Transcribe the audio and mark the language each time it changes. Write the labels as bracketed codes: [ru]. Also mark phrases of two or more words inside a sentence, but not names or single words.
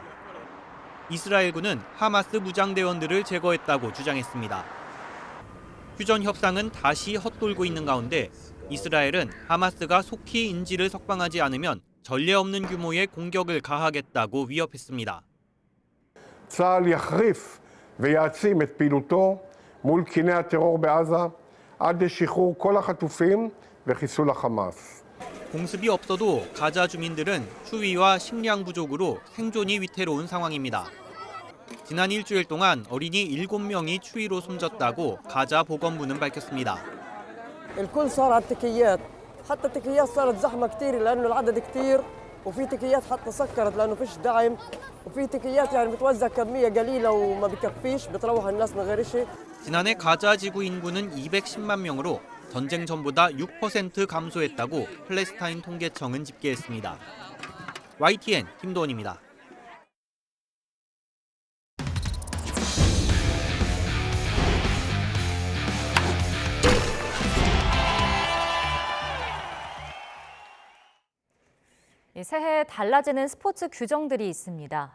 [ko] 이스라엘군은 하마스 무장대원들을 제거했다고 주장했습니다. 휴전 협상은 다시 헛돌고 있는 가운데 이스라엘은 하마스가 속히 인질을 석방하지 않으면 전례 없는 규모의 공격을 가하겠다고 위협했습니다. [he] צה"ל יחריף ויעצים את פעילותו מול קיני הטרור בעזה עד לשחרור כל החטופים וחיסול החמאס. [ko] 공습이 없어도 가자 주민들은 추위와 식량 부족으로 생존이 위태로운 상황입니다. 지난 일주일 동안 어린이 7명이 추위로 숨졌다고 가자 보건부는 밝혔습니다. [ar] الكل صار على التكيات حتى التكيات صارت زحمة كتير لأنه العدد كتير وفي تكيات حتى سكرت لأنه فيش دعم وفي تكيات يعني بتوزع كمية قليلة وما بكفيش بتروح الناس من غير شيء. [ko] 지난해 가자 지구 인구는 210만 명으로 전쟁 전보다 6% 감소했다고 팔레스타인 통계청은 집계했습니다. YTN 김도원입니다. 새해 달라지는 스포츠 규정들이 있습니다.